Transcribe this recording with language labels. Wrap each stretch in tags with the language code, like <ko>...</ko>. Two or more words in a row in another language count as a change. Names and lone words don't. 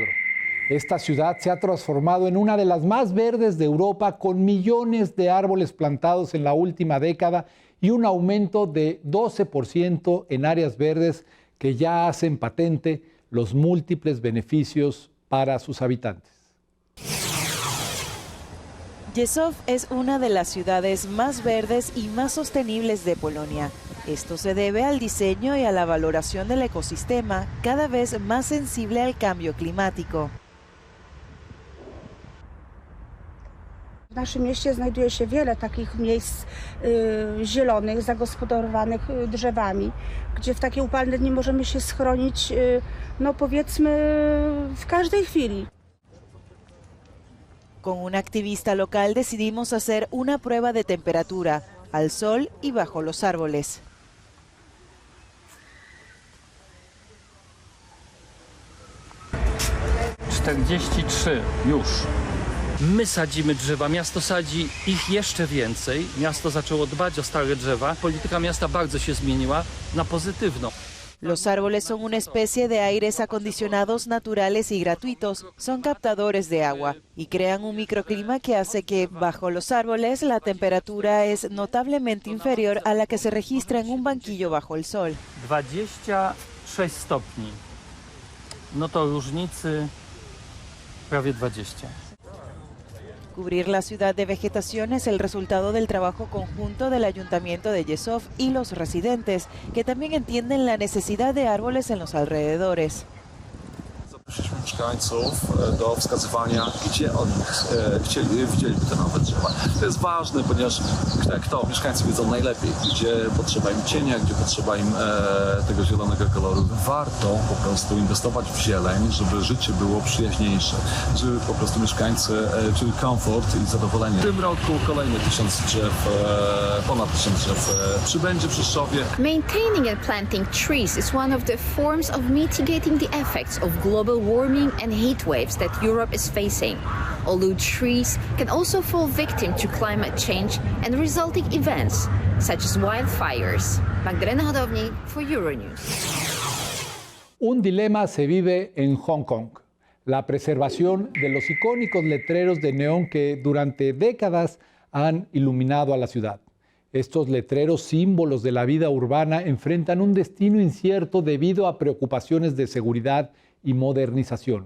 <es>Esta ciudad se ha transformado en una de las más verdes de Europa, con millones de árboles plantados en la última década y un aumento de 12% en áreas verdes que ya hacen patente los múltiples beneficios para sus habitantes. Rzeszów es una de las ciudades más verdes y más sostenibles de Polonia. Esto se debe al diseño y a la valoración del ecosistema, cada vez más sensible al cambio climático.</es> <pl>W naszym mieście znajduje się wiele takich miejsc zielonych, zagospodarowanych drzewami, gdzie w takie upalne dni możemy się schronić, no powiedzmy, w każdej chwili.</pl> <es>Con un activista local decidimos hacer una prueba de temperatura, al sol y bajo los árboles.</es> <pl>już. My sadzimy drzewa, miasto sadzi ich jeszcze więcej. Miasto zaczęło dbać o stare drzewa. Polityka miasta bardzo się zmieniła na pozytywną.</pl> <es>Los árboles son una especie de aires acondicionados naturales y gratuitos. Son captadores de agua y crean un microclima que hace que bajo los árboles la temperatura es notablemente inferior a la que se registra en un banquillo bajo el sol.</es> <pl>26 stopni. No to różnicy prawie 20.</pl> <es>Cubrir la ciudad de vegetación es el resultado del trabajo conjunto del Ayuntamiento de Rzeszów y los residentes, que también entienden la necesidad de árboles en los alrededores.</es> <pl>mieszkańców do wskazywania, gdzie oni widzieliby te nowe drzewa. To jest ważne, ponieważ mieszkańcy wiedzą najlepiej, gdzie potrzeba im cienia, gdzie potrzeba im tego zielonego koloru. Warto po prostu inwestować w zieleń, żeby życie było przyjaźniejsze, żeby po prostu mieszkańcy czuli komfort i zadowolenie. W tym roku kolejne 1000 drzew, ponad 1000 drzew przybędzie w Rzeszowie.</pl> <en>Maintaining and planting trees is one of the forms of mitigating the effects of global warming and heat waves that Europe is facing. Although trees can also fall victim to climate change and resulting events, such as wildfires. Magdalena Hodownik for Euronews.</en> <es>Un dilema se vive en Hong Kong: la preservación de los icónicos letreros de neón que durante décadas han iluminado a la ciudad. Estos letreros, símbolos de la vida urbana, enfrentan un destino incierto debido a preocupaciones de seguridad y modernización.</es>